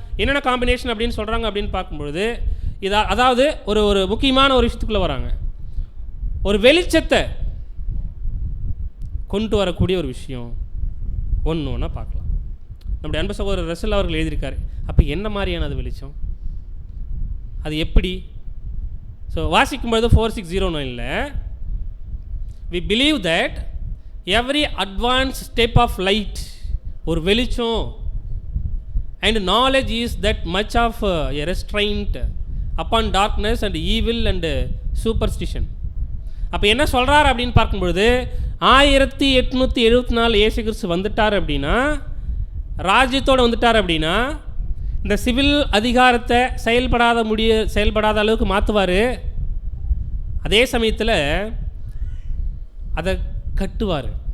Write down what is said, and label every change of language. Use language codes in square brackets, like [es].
[ta] என்னென்ன காம்பினேஷன் அப்படின்னு சொல்கிறாங்க அப்படின்னு பார்க்கும்பொழுது அதாவது ஒரு முக்கியமான ஒரு விஷயத்துக்குள்ளே வராங்க. ஒரு வெளிச்சத்தை கொண்டு வரக்கூடிய ஒரு விஷயம் ஒன்று ஒன்றா பார்க்கலாம். நம்முடைய அன்பு சகோதரர் ரசல் அவர்கள் எழுதியிருக்காரு. அப்போ என்ன மாதிரியான அது வெளிச்சம், அது எப்படி? [en] So வாசிக்கும்பொழுது 4609ல் we believe that every advanced step of light, ஒரு வெளிச்சம், and knowledge is that much of a restraint upon darkness and evil and superstition. [ta] அப்போ என்ன சொல்கிறார் அப்படின்னு பார்க்கும்பொழுது 1874 இயேசு கிறிஸ்து வந்துட்டார் அப்படின்னா, ராஜ்யத்தோடு வந்துட்டார் அப்படின்னா, இந்த சிவில் அதிகாரத்தை செயல்படாத அளவுக்கு மாற்றுவார். அதே சமயத்தில் அதை கட்டுவார்.